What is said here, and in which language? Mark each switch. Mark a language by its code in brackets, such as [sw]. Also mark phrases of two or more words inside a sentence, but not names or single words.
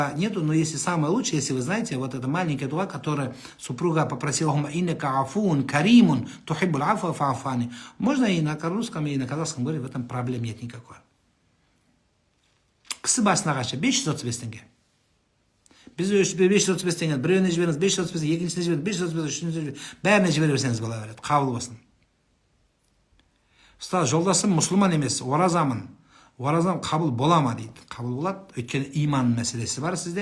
[ru] нету, но если самое лучшее, если вы знаете, вот это маленькая дуа, которая супруга попросила [ar] إنك عفو كريم تحب العفو فاعفني. [ru] Можно и на русском, и на казахском говорить, в этом проблем нет никакой. [kk] Кісі басына қанша? 535 теңге. Біз 535 теңге, біреуіне жіберіңіз, 535, екіншісіне жіберіңіз, 535, үшіншісіне жіберіңіз, бәріне жібере берсеңіз бола береді. Қабыл болсын. Ұстаз, жолдасым мұсылман емес, оразамын. Оразам қабыл бола ма дейді. Қабыл болады, өйткені иман мәселесі бар сізде.